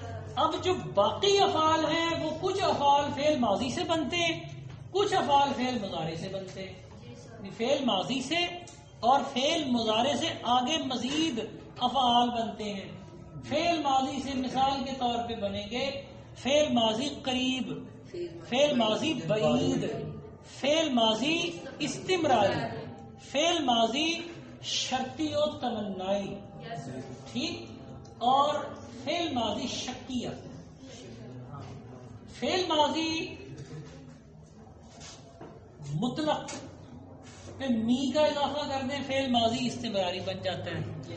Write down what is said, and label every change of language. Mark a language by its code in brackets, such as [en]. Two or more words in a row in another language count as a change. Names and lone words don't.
[ur] اب جو باقی افعال ہیں وہ کچھ افعال فعل ماضی سے بنتے ہیں، کچھ افعال فعل مضارع سے بنتے ہیں. جی سر. فعل ماضی سے اور فعل مضارع سے آگے مزید افعال بنتے ہیں. فعل ماضی سے مثال کے طور پہ بنیں گے فعل ماضی قریب، فعل ماضی بعید، فعل ماضی استمراری، فعل ماضی شرطی و تمنائی، [en] yes sir. [ur] ٹھیک، اور فعل ماضی شکیہ. فعل ماضی مطلق پہ می کا اضافہ کر دیں فعل ماضی استمراری بن جاتا ہے.